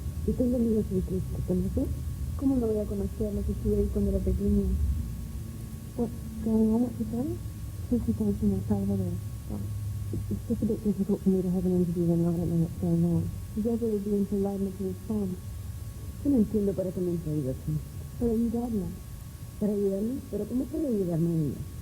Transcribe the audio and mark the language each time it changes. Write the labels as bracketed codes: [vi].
[es] ¿Y tengo amigos en Cristo? ¿Conoce? ¿Cómo no voy a conocerlo si estuve ahí cuando era pequeña? [en] What's going on? What's she saying? She comes from El Salvador. It's just a bit difficult for me to have an interview when I don't know what's going on. You guys are being polite enough to respond. [es] Yo no entiendo para qué me han traído aquí. Para ayudarla. ¿Para ayudarme? ¿Pero cómo puedo ayudarme a ella?